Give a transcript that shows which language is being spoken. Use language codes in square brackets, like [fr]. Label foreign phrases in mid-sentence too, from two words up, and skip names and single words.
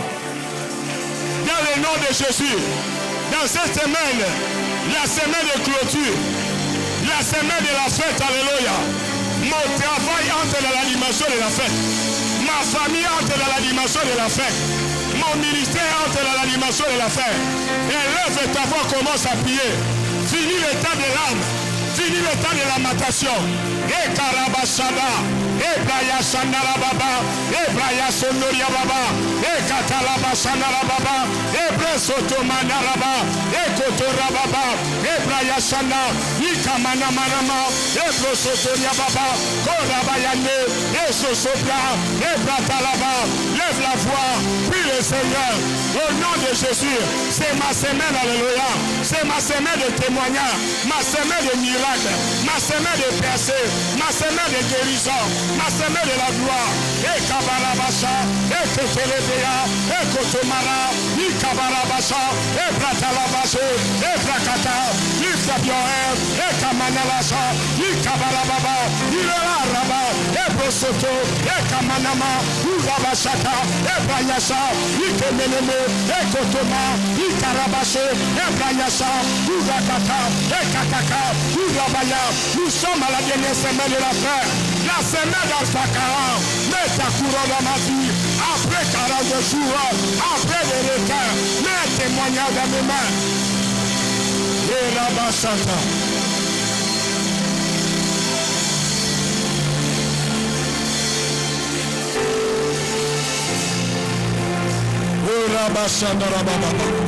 [fr] Dans le nom de Jésus, dans cette semaine, la semaine de clôture, la semaine de la fête, alléluia. Mon travail entre dans l'animation de la fête. Ma famille entre dans l'animation de la fête. Mon ministère entre dans l'animation de la fête. Élève ta voix, commence à prier. Fini le temps de l'âme. Fini le temps de lamentation. Et Karabashada, et Braya Sandara Baba, et Braya Sondoria Baba, et Katalaba Sandara Baba, et Bresoto Manaraba, et Kotora Baba, et Braya Sanda, Ikamana Manama, et Brosotoria Baba, Korabayane, et Sosopia, et Bratalaba. Lève la voix, prie le Seigneur. Au nom de Jésus, c'est ma semaine, alléluia. C'est ma semaine de témoignage, ma semaine de miracle, ma semaine de percée, ma semaine de guérison, ma semaine de la gloire. Et Kabarabasha, et Ketelebea, et Kotomara, et Kabarabasha, et Bratalabashe, et Brakata, [en] lift up your hand, et Kamanabasha, et Kabarababa, et Raba, et Brosoto, et Kamanama, et Rabashaka, et Brayasha, et Kemeneme, et Kotoma, et Karabashe, et Brayasha, et Rakata, et Kataka, et Rabaya. [fr] Nous sommes à la dernière semaine de la fête. La semaine d'Alpha 40. Mets ta couronne dans ma vie. Après 40 jours, après les requins, mets un témoignage dans mes mains. Et Rabashaka. Et Rabashaka Rababa.